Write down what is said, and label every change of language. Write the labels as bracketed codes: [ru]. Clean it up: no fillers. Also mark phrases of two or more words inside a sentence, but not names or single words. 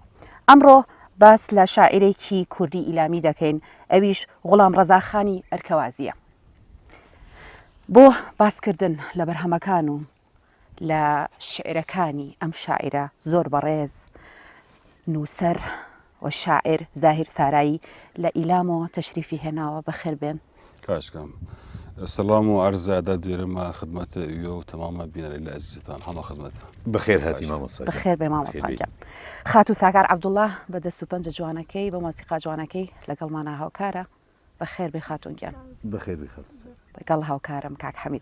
[ckb] ئەمڕۆ باس لە شاعیرێکی کوردی ئیلامی دەکەین ئەویش غوڵام ڕەزاخانی ئەرکەوازیە. بۆ باسکردن لە بەرهەمەکان و لە شعرەکانی ئەم شاعرە زۆر بەڕێز نووسەر و شاعر زاهیر سارایی لە ئیلامەوە تەشریفی هێناوە بەخێر بێن. کاشکەم. [fa] سلام و عرض ادب [sdh] دێرەمە خدمەتە ئێوە و تەمامە بینەرەی لە ئەزیزتان هەموو خزمەت. [ckb] بەخێر هاتی مامۆستا. بەخێر بێ مامۆستاگیان. خات و ساکار عەبدوڵڵا بە دەست و پەنجە جوانەکەی بە مۆسیقا جوانەکەی لەگەڵمانە هاوکارە بەخێر بێ خاتونگیان. بەخێر بێ خات. لەگەڵ هاوکارم کاک حەمید.